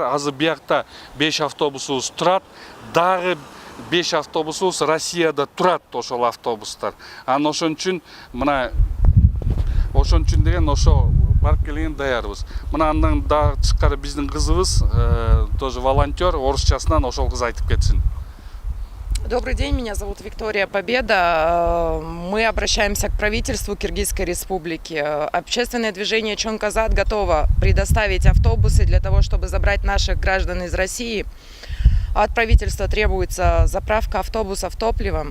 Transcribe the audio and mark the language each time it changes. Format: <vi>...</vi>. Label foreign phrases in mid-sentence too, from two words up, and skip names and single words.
<ky>Азыр биякта 5 автобусубуз турат. Дагы 5 автобусубуз Россияда турат ошол автобустар. Анан ошон үчүн мына ошон үчүн деген ошо барып келген даярбыз. Мына андан да тышкары биздин кызыбыз</ky> <ru>тоже волонтер,</ru> <ky>орусчасынан ошол кыз айтып кетсин.</ky> <ru>Добрый день, меня зовут Виктория Победа. Мы обращаемся к правительству Киргизской республики. Общественное движение Чоң Каза готово предоставить автобусы для того, чтобы забрать наших граждан из России. От правительства требуется заправка автобусов топливом.</ru>